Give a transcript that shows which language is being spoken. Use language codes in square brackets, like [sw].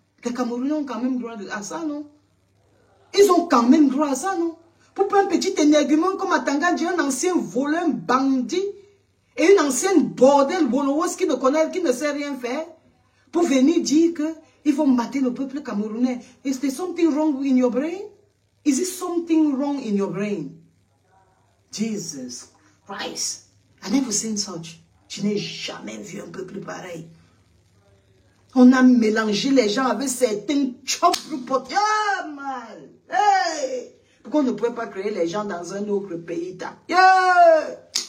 [fr] Les Camerounais ont quand même droit à ça, non? Ils ont quand même droit à ça, non? Pour un petit énergumène comme Atangandji, un ancien voleur, bandit, et une ancienne bordel, Bonowas qui ne connaît, qui ne sait rien faire, pour venir dire qu'ils vont mater le peuple camerounais. [en] Is there something wrong in your brain? Is it something wrong in your brain? Jesus Christ. I never seen such. [fr] Je n'ai jamais vu un peuple pareil. On a mélangé les gens avec certains chops mal. Hey! Pourquoi on ne pouvait pas créer les gens dans un autre pays? Yeah!